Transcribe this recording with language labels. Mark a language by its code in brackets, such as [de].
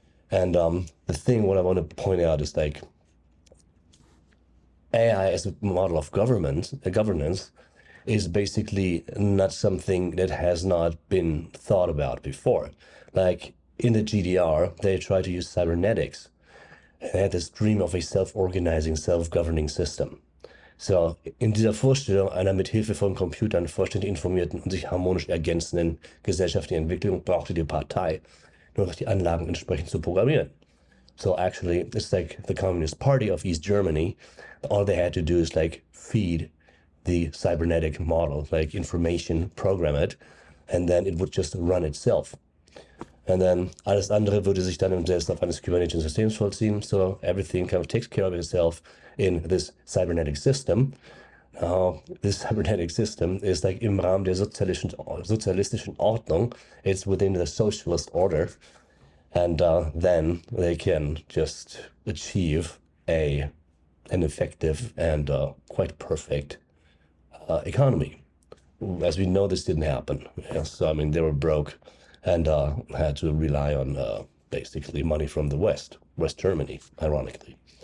[en] And the thing, what I want to point out is like AI as a model of governance is basically not something that has not been thought about before. Like in the GDR, they try to use cybernetics. They had this dream of a self-organizing, self-governing system. [de] So, in dieser Vorstellung einer mit Hilfe von Computern vollständig informierten und sich harmonisch ergänzenden gesellschaftlichen Entwicklung brauchte die Partei nur noch die Anlagen entsprechend zu programmieren. [en] So actually, it's like the Communist Party of East Germany. All they had to do is like feed the cybernetic model, like information, program it, and then it would just run itself. And then [de] alles andere würde sich dann im Selbstlauf eines kybernetischen Systems vollziehen. [en] So everything kind of takes care of itself in this cybernetic system. Now, this cybernetic system is like [de] im Rahmen der sozialistischen Ordnung. [en] It's within the socialist order. And then they can just achieve an effective and quite perfect economy. As we know, this didn't happen. Yes, so, I mean, they were broke and had to rely on basically money from the West Germany, ironically.